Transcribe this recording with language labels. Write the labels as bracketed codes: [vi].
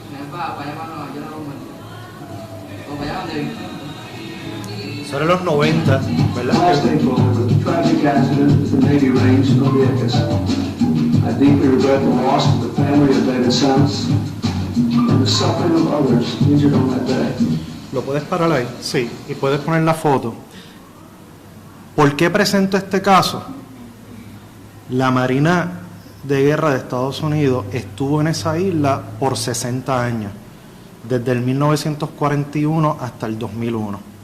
[es] Para allá para Nueva York o para allá donde viven. Sobre los 90, ¿verdad? [en] Last April, there was a tragic accident at the Navy range in Vieques. I deeply regret the loss of the family of David Sanz and the suffering of others injured on that day. [es] ¿Lo puedes parar ahí? Sí, y puedes poner la foto. ¿Por qué presento este caso? La Marina de Guerra de Estados Unidos estuvo en esa isla por 60 años, desde el 1941 hasta el 2001.